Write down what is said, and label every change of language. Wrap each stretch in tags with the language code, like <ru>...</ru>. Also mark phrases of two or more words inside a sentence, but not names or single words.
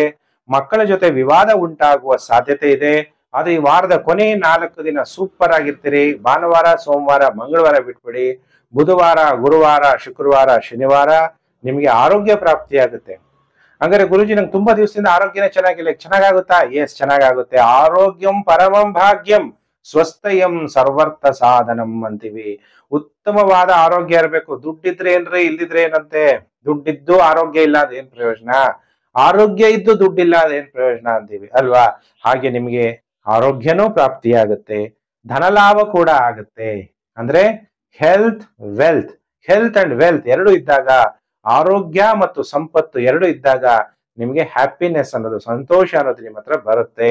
<kn>ಮಕ್ಕಳ ಜೊತೆ ವಿವಾದ ಉಂಟಾಗುವ ಸಾಧ್ಯತೆ ಇದೆ. ಆದ್ರೆ ಈ ವಾರದ ಕೊನೆ 4 ದಿನ ಸೂಪರ್ ಆಗಿರ್ತೀರಿ. ಭಾನುವಾರ, ಸೋಮವಾರ, ಮಂಗಳವಾರ ಬಿಟ್ಬಿಡಿ. ಬುಧವಾರ, ಗುರುವಾರ, ಶುಕ್ರವಾರ, ಶನಿವಾರ ನಿಮಗೆ ಆರೋಗ್ಯ ಪ್ರಾಪ್ತಿ ಆಗುತ್ತೆ. ಹಂಗಾರೆ ಗುರುಜಿ ನಂಗೆ ತುಂಬಾ ದಿವಸದಿಂದ ಆರೋಗ್ಯನೇ ಚೆನ್ನಾಗಿಲ್ಲ, ಚೆನ್ನಾಗಾಗುತ್ತಾ? ಎಸ್, ಚೆನ್ನಾಗಾಗುತ್ತೆ.</kn> <sa>ಆರೋಗ್ಯಂ ಪರಮಂ ಭಾಗ್ಯಂ ಸ್ವಸ್ಥಯಂ ಸರ್ವರ್ಥ ಸಾಧನಂ ಅಂತೀವಿ.</sa> <kn>ಉತ್ತಮವಾದ ಆರೋಗ್ಯ ಇರಬೇಕು. ದುಡ್ಡಿದ್ರೆ ಏನ್ರಿ, ಇಲ್ದಿದ್ರೆ ಏನಂತೆ? ದುಡ್ಡಿದ್ದು ಆರೋಗ್ಯ ಇಲ್ಲ ಅದೇನ್ ಪ್ರಯೋಜನ? ಆರೋಗ್ಯ ಇದ್ದು ದುಡ್ಡಿಲ್ಲ ಅದೇನ್ ಪ್ರಯೋಜನ ಅಂತೀವಿ ಅಲ್ವಾ? ಹಾಗೆ ನಿಮಗೆ ಆರೋಗ್ಯನೂ ಪ್ರಾಪ್ತಿಯಾಗುತ್ತೆ, ಧನಲಾಭ ಕೂಡ ಆಗುತ್ತೆ. ಅಂದ್ರೆ</kn> <en>health and wealth</en> <kn>ಎರಡು ಇದ್ದಾಗ, ಆರೋಗ್ಯ ಮತ್ತು ಸಂಪತ್ತು ಎರಡು ಇದ್ದಾಗ ನಿಮ್ಗೆ ಹ್ಯಾಪಿನೆಸ್ ಅನ್ನೋದು, ಸಂತೋಷ ಅನ್ನೋದು ನಿಮ್ಮ ಹತ್ರ ಬರುತ್ತೆ.</kn>